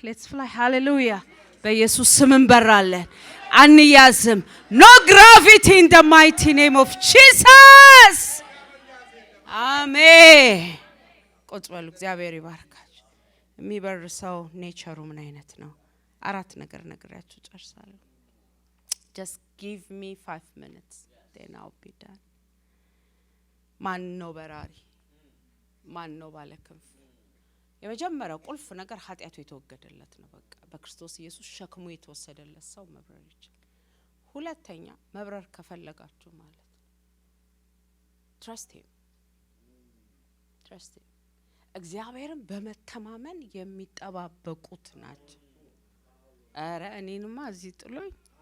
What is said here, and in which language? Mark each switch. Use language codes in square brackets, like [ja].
[am] ፍላይ ሃሌሉያ። በኢየሱስ ስም እንበራለን፣ አንያዝም። [en] ኖ ግራቪቲ ኢን ዘ ማይቲ ኔም ኦፍ ጂሰስ [am] አሜን። ቁጭ በሉ። እግዚአብሔር ይባርካችሁ። የሚበር ሰው ኔቸሩ ምን አይነት ነው? 4 ነገር ነግራችሁ ጨርሳለሁ። [en] just give me 5 minutes then I'll be done። [am] ማን ነው በራሪ? ማን ነው ባለክንፍ? የመጀመሪያው ቁልፍ ነገር ኃጢአቱ የተወገደለት ነው። በቃ በክርስቶስ ኢየሱስ ሸክሙ የተወሰደለት ሰው መብረር ይችላል። ሁለተኛ መብረር ከፈለጋችሁ ማለት [en] trust him [am] እግዚአብሔርን በመተማመን የሚጠባበቁት ናቸው። አረ እኔንማ እዚህ ጥሎኝ